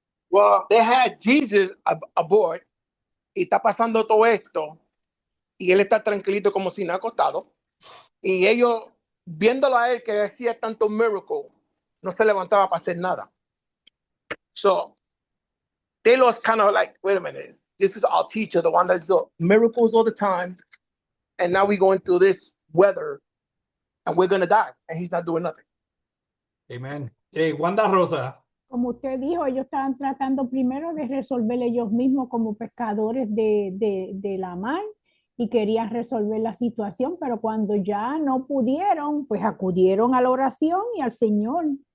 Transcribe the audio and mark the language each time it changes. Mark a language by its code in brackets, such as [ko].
[en] Well, they had Jesus aboard [es] y está pasando todo esto y él está tranquilito como si no ha acostado y ellos viéndolo a él que hacía tanto miracle no se levantaba para hacer nada. [en] So they lost kind of like, wait a minute, this is our teacher, the one that does miracles all the time, and now we're going through this weather and we're going to die and he's not doing nothing. Amen. Wanda Rosa. [es] Como usted dijo, ellos estaban tratando primero de resolver ellos mismos como pescadores de la mar y querían resolver la situación, pero cuando ya no pudieron, pues acudieron a la oración y al Señor.